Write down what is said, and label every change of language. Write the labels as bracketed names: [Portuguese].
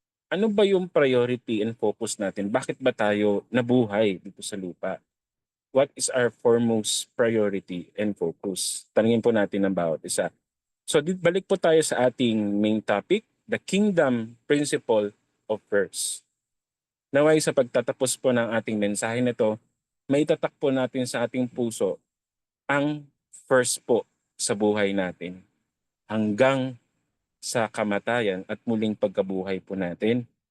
[Filipino] Ano ba yung [English] priority and focus [Filipino] natin? Bakit ba tayo nabuhay dito sa lupa? [English] What is our foremost priority and focus? [Filipino] Tanungin po natin ang bawat isa. So balik po tayo sa ating main topic, [English] the kingdom principle of first. [Filipino] Naway sa pagtatapos po ng ating mensahe na ito, maitatak po natin sa ating puso ang first po sa buhay natin hanggang sa kamatayan at muling pagkabuhay po natin.